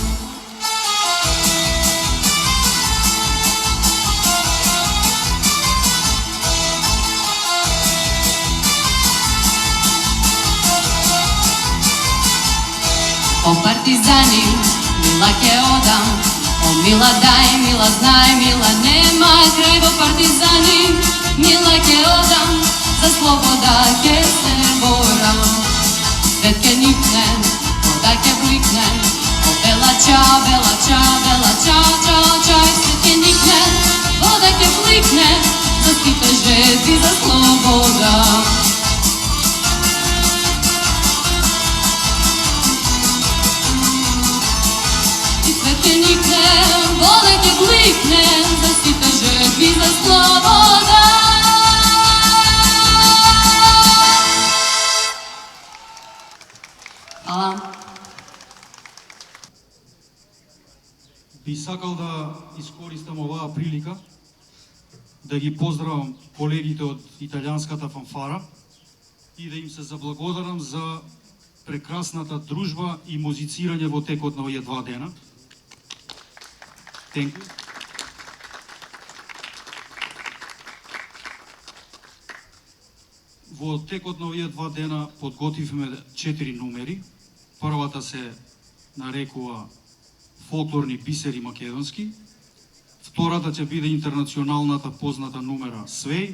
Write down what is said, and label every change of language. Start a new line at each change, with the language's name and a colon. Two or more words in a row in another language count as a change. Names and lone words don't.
Macedonian: О partigiani, мила ќе ода, о мила дај, мила знај, мила нема крај. О партизани, мила ќе ода, за слобода ќе се борам. Свет ќе никне, вода ќе бликне,
Italian: o bella ciao, bella ciao, bella ciao, ciao,
Macedonian: ciao. Свет ќе никне, вода ќе бликне, за ските жети, за слобода. Ќе никне, вода ќе бликне, за ските жетви, за слобода. Hvala. Би сакал да искористам оваа прилика да ги поздравам колегите од италијанската фанфара и да им се заблагодарам за прекрасната дружба и музицирање во текот на овие 2 дена.
English: Thank you.
Macedonian: Во текот на овие 2 дена подготвивме 4 numери. Првата се нарекува Фолклорни бисери македонски. Втората ќе биде интернационалната позната numera Свеј.